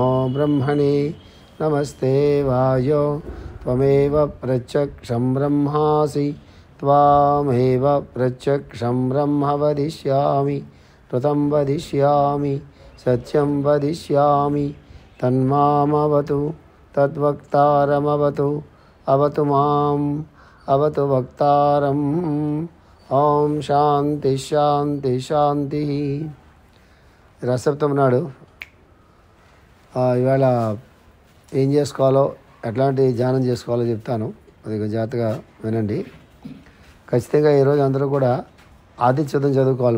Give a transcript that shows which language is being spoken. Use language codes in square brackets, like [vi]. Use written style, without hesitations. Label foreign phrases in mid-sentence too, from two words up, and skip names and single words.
[sa] ब्रह्मणे नमस्ते वायो त्वमेव प्रत्यक्षं ब्रह्मासि त्वामेव प्रत्यक्षं ब्रह्म वदिष्यामि ऋतं वदिष्यामि सत्यं वदिष्यामि तन्मामवतु तद्वक्तारमवतु अवतु माम् अवतु वक्तारम् ఓం శాంతి శాంతి శాంతి. [te] రసప్తమి నాడు ఇవాళ ఏం చేసుకోవాలో ఎట్లాంటి ధ్యానం చేసుకోవాలో చెప్తాను. అది జాగ్రత్తగా వినండి. ఖచ్చితంగా ఈరోజు అందరూ కూడా ఆదిత్యతం చదువుకోవాలి.